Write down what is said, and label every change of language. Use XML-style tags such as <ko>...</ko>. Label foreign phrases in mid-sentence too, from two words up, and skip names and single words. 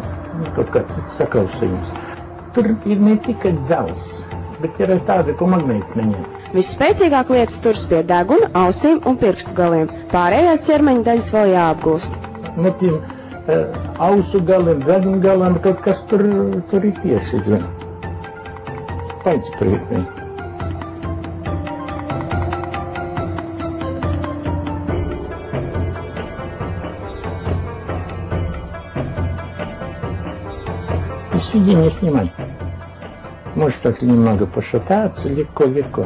<lv>Kaut kāds cits sakausījums. Tur ir ne tikai dzels, bet ir arī tāda, ko magnēts neņem. Visspēcīgāk lietas turas pie deguna, ausīm un pirkstu galiem. Pārējās ķermeņa daļas vēl jāapgūst. No tiem ausu galiem, deguna galiem, kaut kas tur ir tieši, zina. Paic priekšē.</lv> <ru>Сиди, не снимай. Может, так немного пошататься, легко.</ru>